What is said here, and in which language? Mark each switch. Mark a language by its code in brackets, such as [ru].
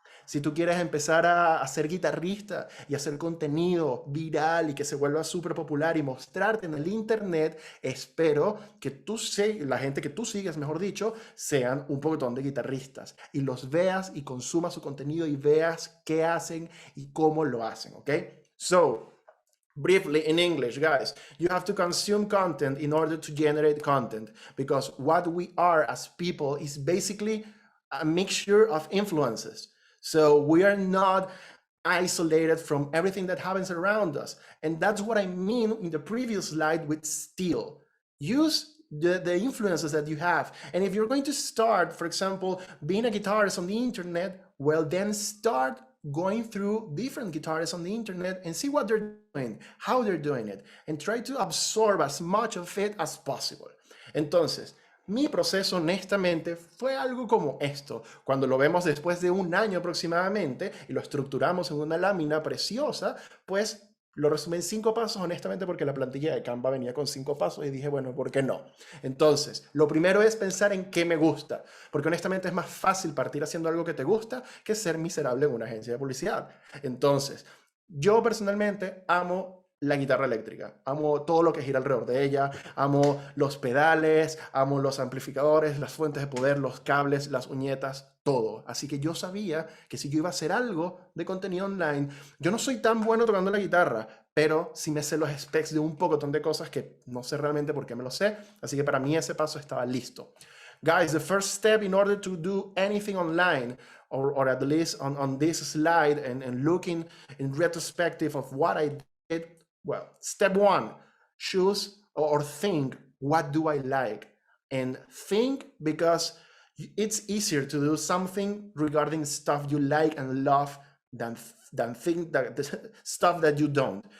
[es] Si tú quieres empezar a ser guitarrista y hacer contenido viral y que se vuelva súper popular y mostrarte en el internet, espero que la gente que tú sigues, mejor dicho, sean un poquitón de guitarristas y los veas y consumas su contenido y veas qué hacen y cómo lo hacen, ¿ok? [en] So, briefly in English, guys, you have to consume content in order to generate content because what we are as people is basically a mixture of influences. So we are not isolated from everything that happens around us. And that's what I mean in the previous slide with steal. Use the influences that you have. And if you're going to start, for example, being a guitarist on the internet, well, then start going through different guitarists on the internet and see what they're doing, how they're doing it, and try to absorb as much of it as possible. [es] Entonces, mi proceso, honestamente, fue algo como esto. Cuando lo vemos después de un año aproximadamente y lo estructuramos en una lámina preciosa, pues lo resumí en 5 pasos, honestamente, porque la plantilla de Canva venía con 5 pasos y dije, bueno, ¿por qué no? Entonces, lo primero es pensar en qué me gusta, porque honestamente es más fácil partir haciendo algo que te gusta que ser miserable en una agencia de publicidad. Entonces, yo personalmente amo la guitarra eléctrica, amo todo lo que gira alrededor de ella, amo los pedales, amo los amplificadores, las fuentes de poder, los cables, las uñetas, todo. Así que yo sabía que si yo iba a hacer algo de contenido online, yo no soy tan bueno tocando la guitarra, pero sí me sé los specs de un pocotón de cosas que no sé realmente por qué me lo sé, así que para mí ese paso estaba listo. [en] Guys, the first step in order to do anything online, or at least on this slide and looking in retrospective of what I did, well, step 1, choose or think, what do I like? And think because it's easier to do something regarding stuff you like and love than think that the stuff that you don't.